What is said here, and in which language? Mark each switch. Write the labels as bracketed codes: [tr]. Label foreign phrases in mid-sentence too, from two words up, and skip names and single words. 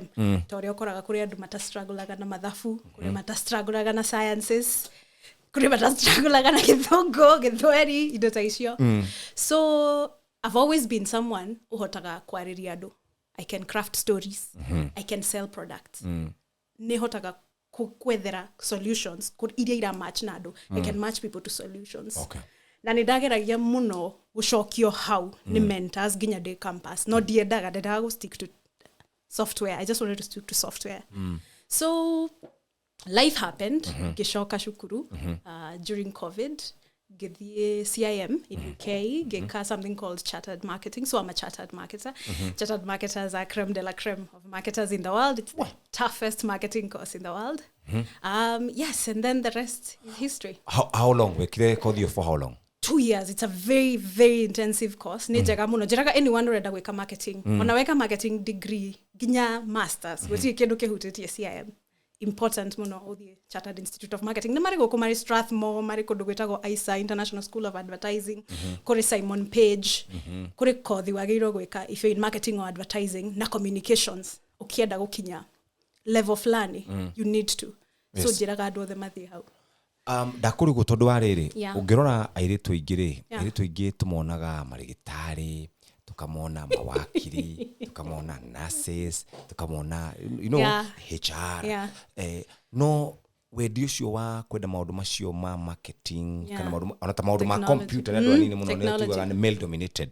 [ki] Torĩa ũkoraga kũrĩ andũ matastruggleaga na mathabu, kũrĩ matastruggleaga na sciences, kũrĩ matastruggleaga na Gĩthũngũ, Gĩthweri, indo ta icio. [en] So I've always been someone [ki] uhotaga kwarĩria andũ. [en] I can craft stories. I can sell products. [ki] Nĩ hotaga kwethera solutions iria ira match na andũ. [en] I can match people to solutions. Okay. [ki] Na nĩ ndageragia mũno gũcokio hau nĩ mentors nginya ndĩ campus. No ndiendaga [en] go stick to software. I just wanted to stick to software. So life happened. [ki] Gĩcoka cukuru during COVID. [en] Gĩthiĩ CIM in UK, gĩka something called chartered marketing. So I'm a chartered marketer. Chartered marketers are creme de la creme of marketers in the world. It's the toughest marketing course in the world. Yes, and then the rest is history. How long? [ki] Wekire kothi [en] for how long? 2 years. It's a very, very intensive course. [ki] Nĩ njega mũno. Njĩraga anyone ũrenda gwĩka marketing. Onaweka [en] marketing degree, [ki] ginya masters. Gũtirĩ kĩndũ kĩhutĩtie CIM. Important muno uthie Chartered Institute of Marketing. Nĩ marĩ gũkũ marĩ Strathmore, marĩ kũndũ gwĩtagwo ISA, International School of Advertising, kũrĩ Simon Page, kũrĩ kothi wagĩrĩirwo gwĩka [en] if you're in marketing or advertising [ki] na communications. Ukienda gũkinya level fulani, [en] you need to. [ki] So njĩraga andũ othe mathiĩ hau. Ndakũrigwo tondũ wa rĩrĩ, ũngĩrora airĩtu aingĩ-rĩ, airĩtu aingĩ tũmonaga marĩgĩtarĩ, tukamona mawakiri, tukamona nurses, tukamona HR. No wendi ũcio wa kwenda maũndũ macio ma marketing kana maũndũ ona ta maũndũ ma computer na andũ anini mũno nĩ tugaga nĩ [en] male dominated.